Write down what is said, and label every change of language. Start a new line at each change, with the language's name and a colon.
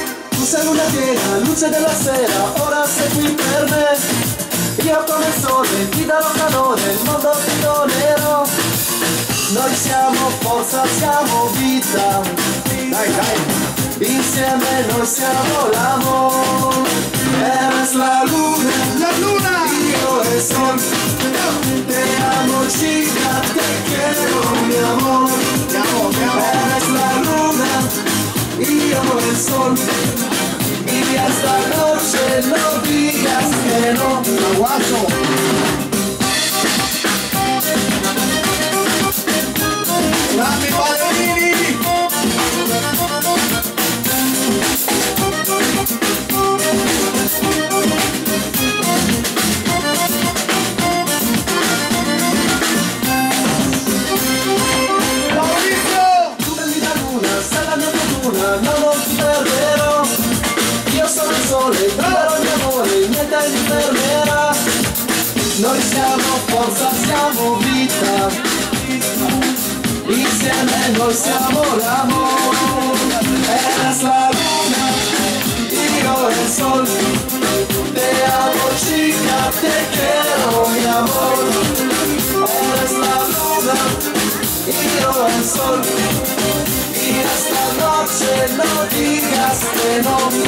Italian: Tu sei luna piena, luce della sera, ora sei qui per me. Io come il sole ti darò calore, il mondo ti donerò. Noi siamo forza, siamo vita. Dai! Insieme noi siamo l'amor.
Spanish: Eres la luna,
Italian: io
Spanish: el sol. Te amo chica, te quiero mi amor. Eres la luna, io el sol. Y esta noche no digas que no. Aguaso!
Italian: Dammi ballerini! Tu bellina luna, sei la mia fortuna, non ti perderò. Io sono il sole, ti darò il mio amore, niente mi fermerà. Noi siamo forza, siamo vita. Insieme noi siamo l'amore.
Spanish: Eres la luna, io el sol. Te amo chica, te quiero mi amor. Eres la luna, io el sol. Y esta noche no digas que no.